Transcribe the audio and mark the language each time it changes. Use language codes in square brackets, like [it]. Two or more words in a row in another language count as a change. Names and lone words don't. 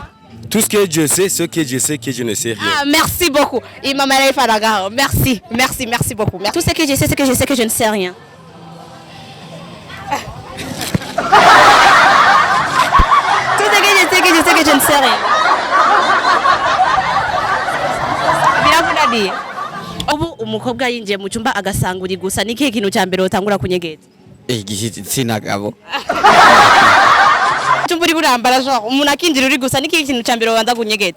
[fr] Tout ce que je sais, ce que je sais, que je ne sais rien. Ah, merci beaucoup. Imam Alain Fadaga. Merci beaucoup. Tout ce que je sais, c'est que je sais que je ne sais rien. Tout ce que je sais, que je sais que je ne sais rien. [rn] Biravunaniye. Ubu umukobwa yinjiye mu cyumba agasanga uri gusa ni kihe kintu cya mbere utangura kunyegeza? igitsina gabo. Cyumba uri burambara genre umuntu akinjira uri gusa ni kihe kintu cya mbere ubanza kunyegeza?